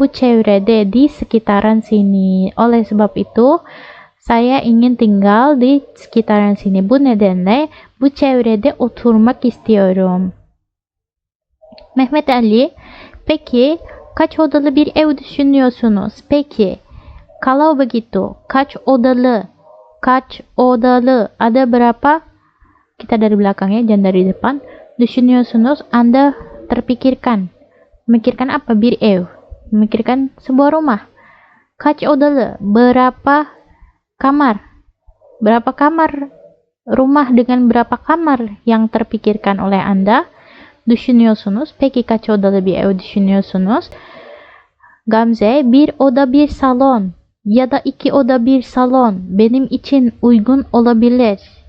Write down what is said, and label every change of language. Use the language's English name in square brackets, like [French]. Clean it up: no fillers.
[Turkish] Bu çevrede, [Indonesian] di sekitaran sini. Oleh sebab itu, saya ingin tinggal di sekitaran sini. [Turkish] Bu nedenle bu çevrede oturmak istiyorum. Mehmet Ali, peki kaç odalı bir ev düşünüyorsunuz? Peki, [Indonesian] kalau begitu, [Turkish] kaç odalı? [Indonesian] Ada berapa? Kita dari belakang ya, jangan dari depan. Düşünüyorsunuz, Anda terpikirkan. Memikirkan apa? Bir ev. Memikirkan sebuah rumah. [Turkish] Kaç odalı? [Indonesian] Berapa kamar? Berapa kamar? Rumah dengan berapa kamar yang terpikirkan oleh Anda? [Turkish] Düşünüyorsunuz. Peki kaç odalı bir ev düşünüyorsunuz? Gamze, bir oda bir salon ya da 2 oda bir salon benim için uygun olabilir.